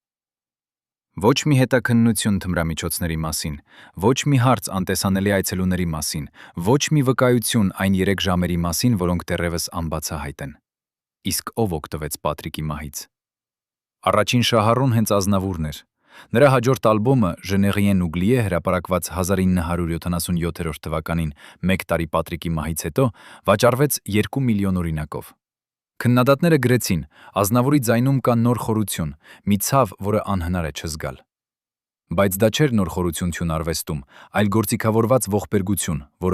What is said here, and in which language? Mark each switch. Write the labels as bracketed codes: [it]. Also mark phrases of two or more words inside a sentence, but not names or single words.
[hy] Ոչ մի հետաքննություն թմրամիջոցների մասին, ոչ մի հարց անտեսանելի այցելուների մասին, ոչ մի վկայություն այն 3 ժամերի մասին, որոնք դեռևս անբացահայտ են։ Իսկ ով օգտվեց Պատրիկի մահից։ Առաջին շահառուն հենց Ազնավուրն էր։ Նրա հաջորդ ալբոմը «Je n'ai rien oublié» հրապարակված 1977 թվականին, 1 տարի Պատրիկի մահից հետո, վաճառվեց 2 միլիոն օրինակով։ Քննադատները գրեցին. Ազնավուրի ձայնում կա նոր խորություն, մի ցավ, որը անհնար է չզգալ։ Բայց դա չէր նոր խորություն արվեստում, այլ գործիքավորված ողբերգություն, որը